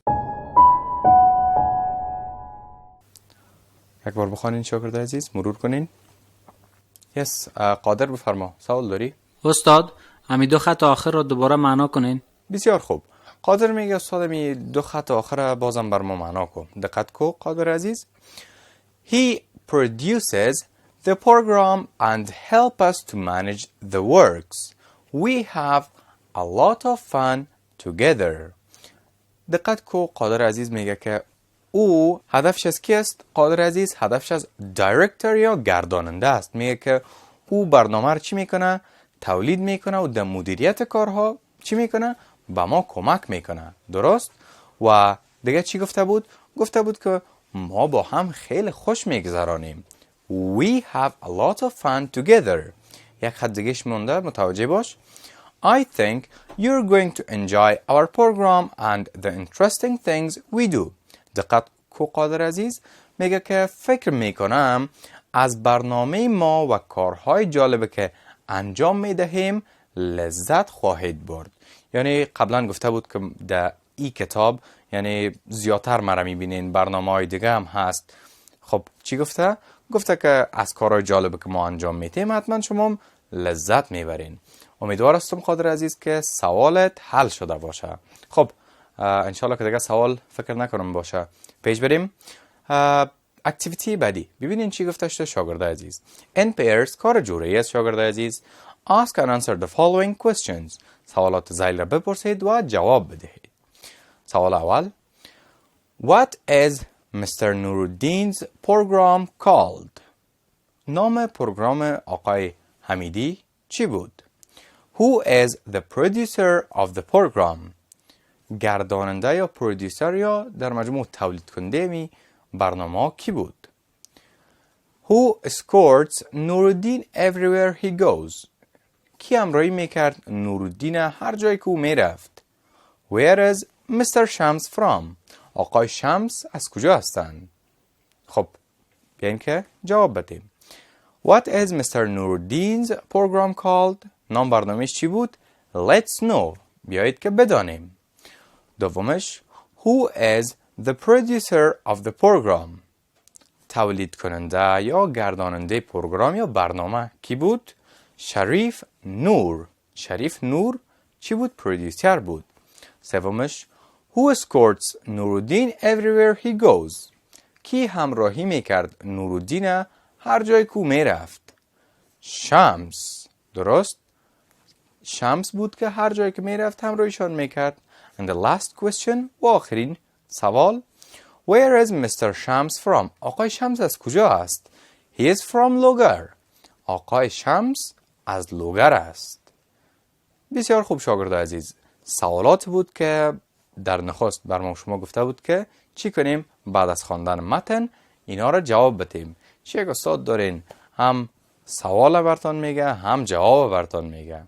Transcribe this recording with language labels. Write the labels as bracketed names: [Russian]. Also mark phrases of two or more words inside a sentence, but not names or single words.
[Persian] یک بار بخوانین شاگردان عزیز، مرور کنین. یس، قادر بفرما، سوال داری؟ استاد همی دو خط آخر را دوباره معنا کنین. بسیار خوب. قادر میگه استاد می دو خط آخر بازم بر ما معنا کن. دقت کو قادر عزیز. [English] He produces the program and help us to manage the works. We have a lot of fun together. [Persian] دقت کو قادر عزیز میگه که او هدفش از کی است؟ قادر عزیز هدفش از دایرکتور یا گرداننده است. میگه که او برنامه رو چی میکنه؟ تولید میکنه و در مدیریت کارها چی میکنه؟ با ما کمک میکنه، درست؟ و دیگه چی گفته بود؟ گفته بود که ما با هم خیلی خوش میگذرانیم. [English] We have a lot of fun together. [Persian] یک خط دیگهش مونده، متوجه باش. [English] I think you're going to enjoy our program and the interesting things we do. [Persian] دقت کو قادر عزیز میگه که فکر میکنم از برنامه ما و کارهای جالبه که انجام میدهیم لذت خواهید برد. یعنی قبلا گفته بود که در این کتاب یعنی زیادتر مرا میبینین، برنامه‌های دیگه هم هست. خب چی گفته؟ گفته که از کارهای جالبه که ما انجام میدیم حتما شما لذت میبرین. امیدوار هستم قادر عزیز که سوالت حل شده باشه. خب انشالله که دیگه سوال فکر نکنم باشه. پیش بریم. اکتیویتی بعدی ببینین چی گفته شده شاگرد عزیز. [English] In pairs [Persian] کار جوری است شاگرد عزیز. [English] Ask and answer the following questions. [Persian] سوالات ذیل را بپرسید و جواب بدهید. سوال اول. [English] What is Mr. Nuruddin's program called? [Persian] نام پروگرام آقای حمیدی چی بود؟ [English] Who is the producer of the program? [Persian] گرداننده یا پرودیوسر یا در مجموع تولید کننده می برنامه کی بود؟ [English] Who escorts Nuruddin everywhere he goes? [Persian] کی همراهی میکرد نورالدین هر جایی که او میرفت؟ [English] Where is Mr. Shams from? [Persian] آقای شمس از کجا هستند؟ خب بیاین که جواب بدیم. [English] What is Mr. Nuruddin's program called? [Persian] نام برنامهش چی بود؟ [English] Let's know. [Persian] بیایید که بدانیم. [English] دومش Who is the producer of the program? [Persian] تولید کننده یا گرداننده پروگرام یا برنامه کی بود؟ شریف نور. شریف نور چی بود؟ پرودیوسر بود. [English] سومش Who escorts Nuruddin everywhere he goes? [Persian] کی همراهی میکرد نورالدین هر جای که میرفت؟ شمس. درست؟ شمس بود که هر جایی که میرفت همراهیشان میکرد. [English] And the last question [Persian] و آخرین سوال [English] Where is Mr. Shams from? [Persian] آقای شمس از کجا است؟ [English] He is from لوگر. [Persian] آقای شمس از لوگر است. بسیار خوب شاگرد عزیز. سوالات بود که در نخست بر ما شما گفته بود که چی کنیم بعد از خواندن متن اینا را جواب بدیم. چه یک استاد دارین هم سوال برتان میگه هم جواب برتان میگه.